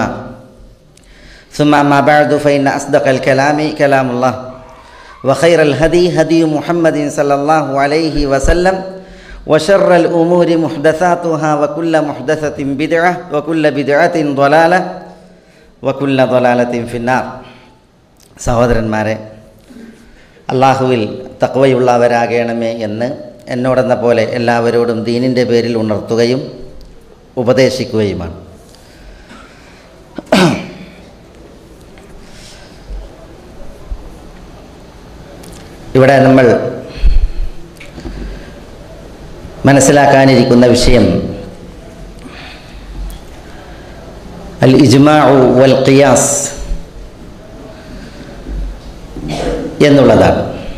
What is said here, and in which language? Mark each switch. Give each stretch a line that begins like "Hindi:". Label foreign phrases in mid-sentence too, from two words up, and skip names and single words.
Arabic: ثم أما بعد فإن أصدق الكلام كلام الله وخير الهدي هدي محمد صلى الله عليه وسلم وشر الأمور محدثاتها وكل محدثة بدعة وكل بدعة ضلالة وكل ضلالة في النار.
Malayalam: സഹോദരന്മാരെ, അള്ളാഹുവിൽ തഖ്വയുള്ളവരാകണമേ എന്ന് എന്നോടെന്ന പോലെ എല്ലാവരോടും ദീനിൻ്റെ പേരിൽ ഉണർത്തുകയും ഉപദേശിക്കുകയുമാണ്. ഇവിടെ നമ്മൾ മനസ്സിലാക്കാനിരിക്കുന്ന വിഷയം
Arabic: الإجماع والقياس
Malayalam: എന്നുള്ളതാണ്.